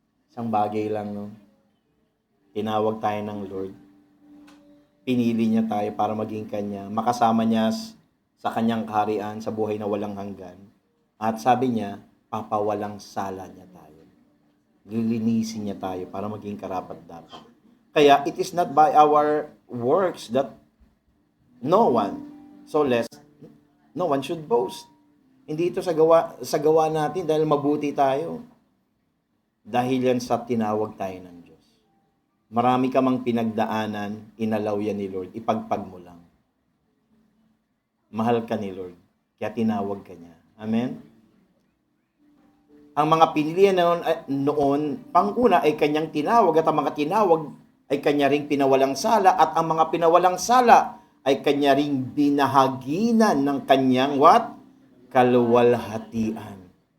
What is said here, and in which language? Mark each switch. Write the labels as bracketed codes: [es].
[tl] Isang bagay lang, Tinawag tayo ng Lord. Pinili niya tayo para maging Kanya. Makasama niya sa Kanyang kaharian, sa buhay na walang hanggan. At sabi niya, papawalang sala niya tayo. Lilinisin niya tayo para maging karapat-dapat. [en] Kaya, it is not by our works that no one should boast. [tl] Hindi ito sa gawa natin dahil mabuti tayo. Dahil yan sa tinawag tayo ng Diyos. Marami ka mang pinagdaanan, inalaw yan ni Lord, ipagpag mo lang. Mahal ka ni Lord, kaya tinawag ka niya. Amen? Ang mga pinili noon, pang-una ay kanyang tinawag, at ang mga tinawag ay kanya ring pinawalang sala, at ang mga pinawalang sala ay kanya ring binahaginan ng kanyang kaluwalhatian.